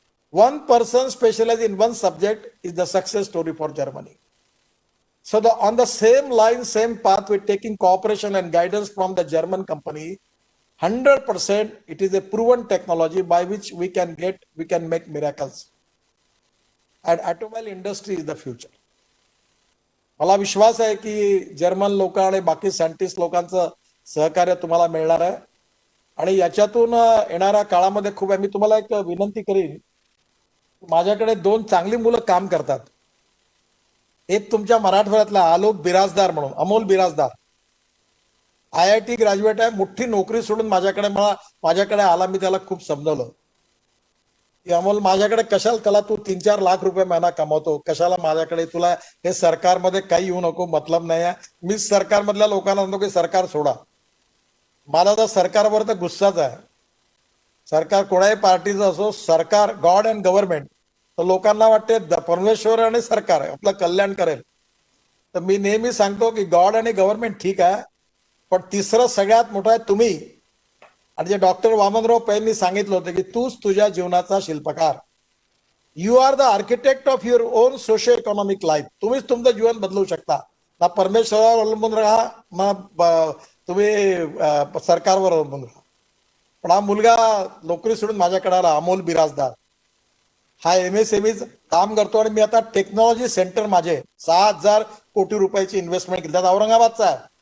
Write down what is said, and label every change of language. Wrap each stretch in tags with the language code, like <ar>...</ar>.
<en>One person specialized in one subject is the success story for Germany. So on the same line, same path, we're taking cooperation and guidance from the German company. 100% it is a proven technology by which we can make miracles. And automobile industry is the future.</en> <mr>मला विश्वास आहे की German लोक आणि बाकी scientist लोकांचं सहकार्य तुम्हाला मिळणार आहे आणि याच्यातून येणाऱ्या काळामध्ये खूप मी तुम्हाला एक विनंती करीन. माझ्याकडे दोन चांगली मुलं काम करतात. एक तुमच्या मराठवाड्यातला आलोक बिराजदार म्हणून, अमोल बिराजदार, IIT ग्रॅज्युएट आहे, मोठी नोकरी सोडून माझ्याकडे आला. मी त्याला खूप समजवलं की अमोल, माझ्याकडे कशाला, त्याला तू 3-4 लाख रुपये महिना कमवतो, कशाला माझ्याकडे, तुला हे सरकारमध्ये काही येऊ नको, मतलब नाही आहे. मी सरकारमधल्या लोकांना म्हणतो की सरकार सोडा. मला तर सरकारवर तर गुस्साच आहे. सरकार कोणाही पार्टीचं असो, सरकार गॉड अँड गव्हर्नमेंट, तर लोकांना वाटते परमेश्वर आणि सरकार आपलं कल्याण करेल. तर मी नेहमी सांगतो की गॉड आणि गव्हर्नमेंट ठीक आहे, पण तिसरं सगळ्यात मोठं आहे तुम्ही. आणि जे डॉक्टर वामनराव पैंनी सांगितलं होतं की तूच तुझ्या जीवनाचा शिल्पकार.</mr> <en>You are the architect of your own socio economic life.</en> <mr>तुम्हीच तुमचं जीवन बदलू शकता. ना परमेश्वरावर अवलंबून राहा, ना तुम्ही सरकारवर अवलंबून राहा. पण हा मुलगा नोकरी सोडून माझ्याकडे आला, अमोल बिराजदार. हा MSME काम करतो आणि मी आता टेक्नॉलॉजी सेंटर, माझे 6,000 कोटी रुपयाची इन्व्हेस्टमेंट केली, त्यात औरंगाबादचा आहे.</mr>